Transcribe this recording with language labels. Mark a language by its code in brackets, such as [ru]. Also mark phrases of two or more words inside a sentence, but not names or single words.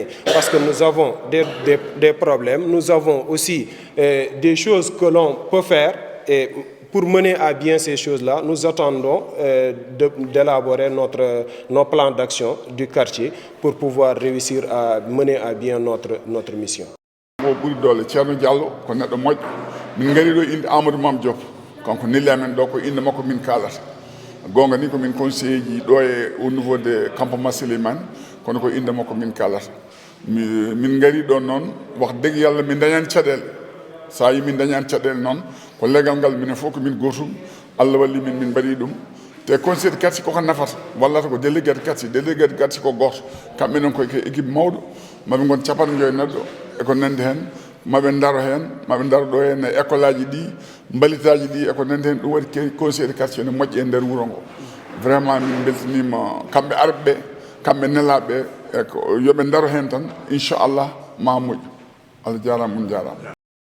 [fr] Parce que nous avons des problèmes, nous avons aussi des choses que l'on peut faire et pour mener à bien ces choses-là, nous attendons d'élaborer nos plans d'action du quartier pour pouvoir réussir à mener à bien notre mission. [ff] Mo ɓuri doole Ceerno Diallo ko neɗɗo moƴƴo min ngari ɗo inde Amadou Mame Diop kanko nille amen ɗo ko inde makko min kalata gonga ni ko min conseiller ji ɗo e [fr] au niveau de [ff] campement Souleymane kono ko inde makko min kalata min ngari ɗon noon [wo] wax dëgg yàlla [ff] min dañani caɗele [wo] sa yi [ff] min dañani caɗele noon ko legal ngal minen fof ko min gotum Allah walli min mbaɗi ɗum te [fr] conseil de quartier [ff] koko nafata wallata ko [fr] délégué de quartier [ff] ko goto kamɓe noon koye équipe mawɗo maɓe gon capanɗe joyi neɗɗo eko nandi hen maɓe daro ɗo hen e école aji ɗi mbalitaji ɗi eko nandi hen ɗum waɗi [fr] conseil de quartier [ff] ne moƴƴi e nder wuuro ngo vraiment min beltanima kamɓe arɓeɓe kamɓe nelaɓeɓe eko yooɓe daro hen tan inchallah ma moƴƴu Allah jarama on jarama.